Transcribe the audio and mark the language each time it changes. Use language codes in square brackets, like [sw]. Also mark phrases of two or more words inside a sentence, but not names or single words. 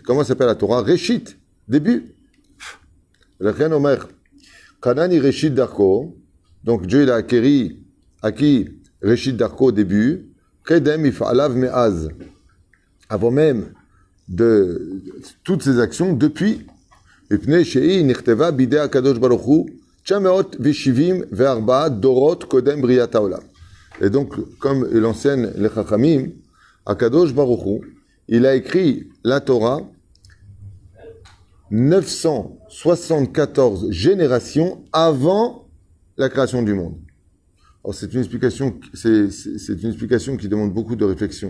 [fr] Comment s'appelle la Torah? Reshit, début. [he] לכן אומר קנני ראשית דרכו, [fr] donc Dieu il a acquis [he] ראשית דרכו [fr] au début, [he] קדם מפעליו מאז, [fr] avant même de toutes ces actions, depuis, [he] מפני שנכתבה בידי הקדוש ברוך הוא, 974 דורות קודם בריאת העולם. [fr] Et donc, comme l'enseigne les Chachamim, [he] הקדוש ברוך הוא, [fr] il a écrit la Torah 974 générations avant la création du monde. Alors c'est une explication qui demande beaucoup de réflexion.